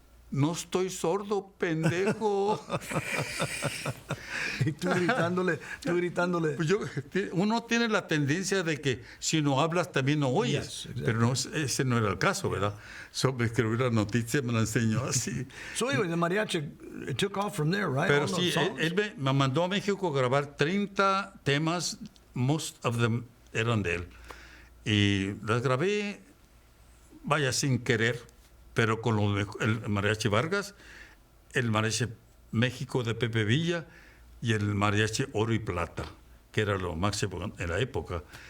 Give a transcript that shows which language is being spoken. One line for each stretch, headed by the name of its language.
Spanish: no estoy sordo, pendejo. Y tú gritándole. Pues uno tiene la tendencia de que si no hablas también no oyes,
English: Yes, exactly.
Spanish: pero no, ese no era el caso, ¿verdad? Me escribí la noticia, me la enseñó así.
English: So anyway, the mariachi it took off from there, right?
Spanish: Pero
English: All
Spanish: sí,
English: those songs?
Spanish: él me mandó a México a grabar 30 temas,
English: most of them
Spanish: eran de él. Y las grabé, vaya, sin querer, pero con el mariachi Vargas, el mariachi México de Pepe Villa y el mariachi Oro y Plata, que era lo máximo en la época.